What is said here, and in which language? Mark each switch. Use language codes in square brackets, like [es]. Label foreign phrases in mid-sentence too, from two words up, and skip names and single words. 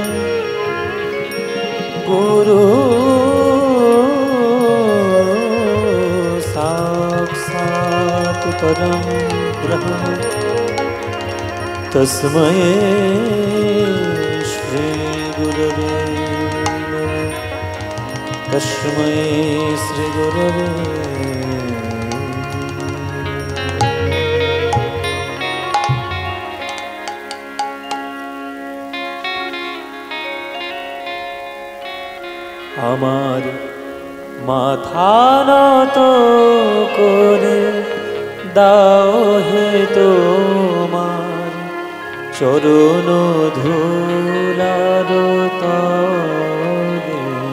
[sa] गुरु साक्षात् परं ब्रह्म तस्मै श्री गुरवे तस्मै श्री गुरवे। [bn] আমার মাথা নত করে দাও হে তোমার চরণ ধুলার তলে,